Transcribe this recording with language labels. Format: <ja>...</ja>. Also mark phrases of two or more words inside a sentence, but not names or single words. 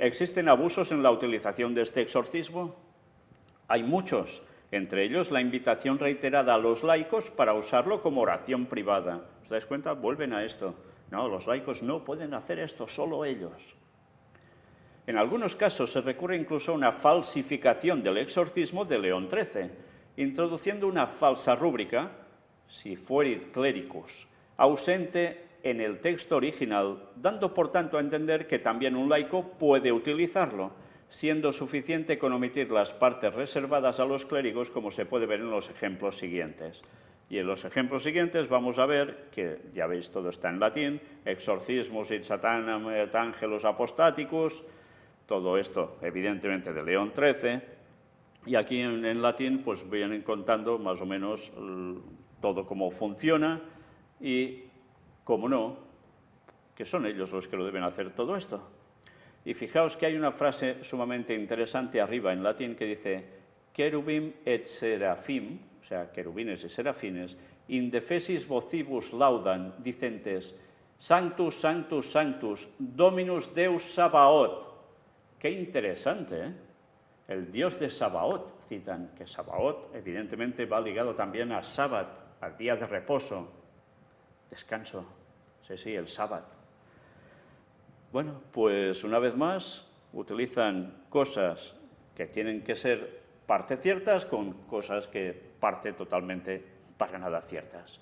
<es>¿Existen abusos en la utilización de este exorcismo? Hay muchos, entre ellos la invitación reiterada a los laicos para usarlo como oración privada. ¿Os dais cuenta? Vuelven a esto. No, los laicos no pueden hacer esto, solo ellos. En algunos casos se recurre incluso a una falsificación del exorcismo de León XIII, introduciendo una falsa rúbrica,</es> <la>si fuerit clericus,</la> <es>ausente en el texto original, dando por tanto a entender que también un laico puede utilizarlo, siendo suficiente con omitir las partes reservadas a los clérigos, como se puede ver en los ejemplos siguientes. Y en los ejemplos siguientes vamos a ver que, ya veis, todo está en latín,</es> <la>exorcismus et satanam et angelos apostaticus,</la> <es>todo esto, evidentemente, de León XIII, y aquí en latín pues vienen contando más o menos todo cómo funciona y, como no, que son ellos los que lo deben hacer todo esto. Y fijaos que hay una frase sumamente interesante arriba en latín que dice</es> <la>«Querubim et serafim»,</la> <es>o sea, querubines y serafines,</es> <la>«in defesis vocibus laudan, dicentes, Sanctus, Sanctus, Sanctus, Dominus Deus Sabaoth».</la> <es>Qué interesante, ¿eh? El Dios de Sabaoth, citan, que Sabaoth evidentemente va ligado también a Sábat, al día de reposo, descanso, sí, el Sábat. Bueno, pues una vez más utilizan cosas que tienen que ser parte ciertas con cosas que parte totalmente para nada ciertas.</es>